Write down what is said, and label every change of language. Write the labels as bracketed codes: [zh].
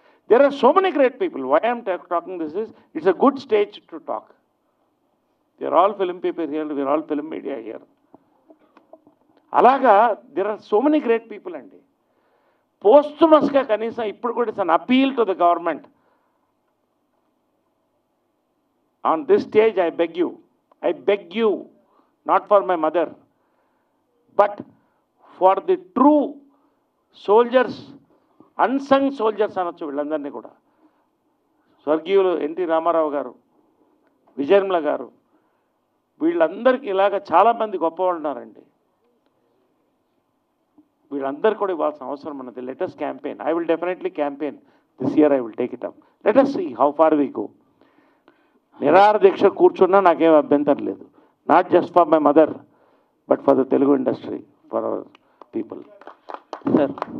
[en] There are so many great people. Why I'm talking this is, it's a good stage to talk. They are all film people here, we're all film media here. అలాగా there are so many great people అండి. [te] పోస్టుమస్గా కనీసం ఇప్పుడు కూడా [en] It's an appeal to the government. On this stage, I beg you, not for my mother, but for the true soldiers, unsung soldiers [te] అనొచ్చు వీళ్ళందరినీ కూడా. స్వర్గీయులు NT Ramarao గారు, విజయనిర్మల గారు, వీళ్ళందరికీ ఇలాగ చాలామంది గొప్పవాళ్ళు ఉన్నారండి. వీళ్ళందరూ కూడా ఇవ్వాల్సిన అవసరం ఉన్నది. [en] Let us campaign. I will definitely campaign this year. I will take it up. Let us see how far we go. [te] నిరాహార దీక్ష కూర్చున్నా నాకేం అభ్యంతరం లేదు. [en] Not just for my mother but for the Telugu industry, for our people. Sir